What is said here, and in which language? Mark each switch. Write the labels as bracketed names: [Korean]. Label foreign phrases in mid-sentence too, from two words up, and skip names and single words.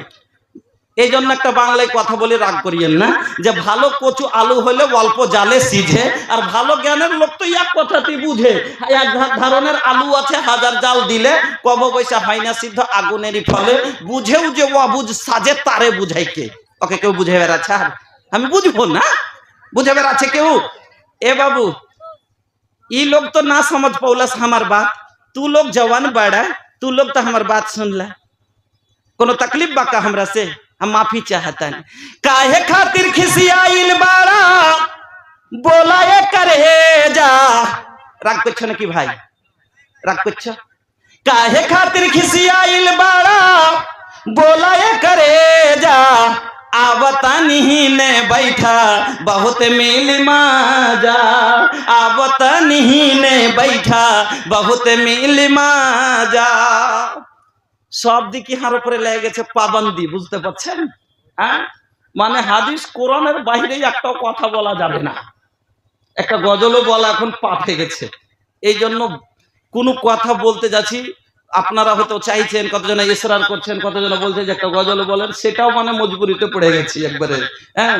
[Bangla] এই জন্য একটা বাংলায় কথা বলে রাগ করিয়েন না, যে ভালো কচু আলু হলে অল্প জালে সিঝে, আর ভালো জ্ঞানের লোক তো এক কথাতেই বুঝে। এক ধরনের আলু আছে, হাজার জাল দিলে কব পয়সা হয় না সিদ্ধ, আগুনেরই ফলে। বুঝেও যে অবুঝ সাজে তারে বুঝাই কে? ওকে কেউ বুঝে বেড়াচ্ছে? আর আমি বুঝবো না, বুঝে বেড়াচ্ছে কেউ? [Bhojpuri] ए बाबू ये लोग तो ना समझ पौलस हमार बात, तू लोग जवान बड़ा, तू लोग तो हमार बात सुन ला, कोनो तकलीफ बाका हमरा से, हम माफी चाहता है। काहे खातिर खिसियाइल बाड़ा बोला ये करे जा, राग कुछ न की भाई, राग कुछ काहे खातिर खिसियाइल बाड़ा बोला ये करे जा, आवतनी ने बैठा बहुत मिल माजा, आवतनी ने बैठा बहुत मिल माजा। [Bangla] সব দিকে হার উপরে লেগে গেছে পাবন্দি, বুঝতে পারছেন? হ্যাঁ, মানে হাদিস কোরআনের বাইরে একটা কথা বলা যাবে না, একটা গজলও বলা এখন পাপ হয়ে গেছে। এই জন্য কোনো কথা বলতে যাচ্ছি, আপনারা হয়তো চাইছেন, কতজন ইসরার করছেন, কতজন বলছে যে একটা গজল বলেন, সেটাও মানে মজবুরিতে পড়ে গেছি একবারে।